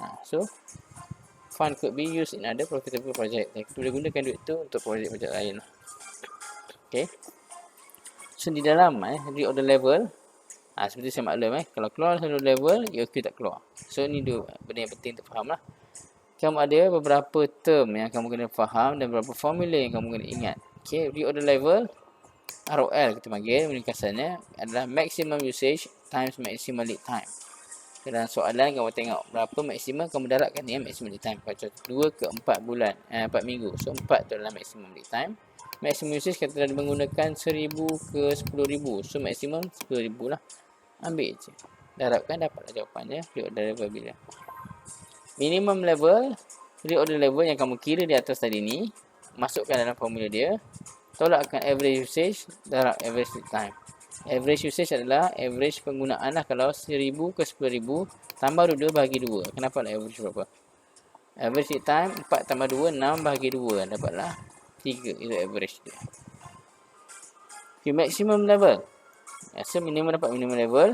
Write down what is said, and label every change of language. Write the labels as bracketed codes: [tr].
[en] So fund could be used in other profitable project. [ms] Kita boleh gunakan duit tu untuk projek-projek lain. Okay. So di dalam reorder level, seperti saya maklum kalau keluar reorder level, EOQ tak keluar. So ni dua benda yang penting untuk faham lah. Kamu ada beberapa term yang kamu kena faham dan beberapa formula yang kamu kena ingat. [en] Okay, reorder level, [ms] ROL kita panggil, ringkasannya adalah [en] maximum usage times maximum lead time. [ms] Dalam soalan kamu tengok berapa maksimum kamu darabkan ni maximum lead time. Contoh 2 ke 4 bulan, 4 minggu. So 4 tu adalah maximum lead time. Maximum usage kita dah menggunakan 1000 ke 10000. So maksimum 10000 lah. Ambil je. Darabkan dapatlah jawapannya. Reorder level bila. Minimum level, reorder level yang kamu kira di atas tadi ni, masukkan dalam formula dia. Tolakkan average usage, darab average lead time. Average usage adalah average penggunaan lah. Kalau 1000 ke 10000 tambah 2 bahagi 2. Kenapa lah average berapa? Average lead time 4 tambah 2 6 bahagi 2. Dapatlah 3. Itu average dia. [en] Okay, maximum level. So minimum [ms] dapat [en] minimum level.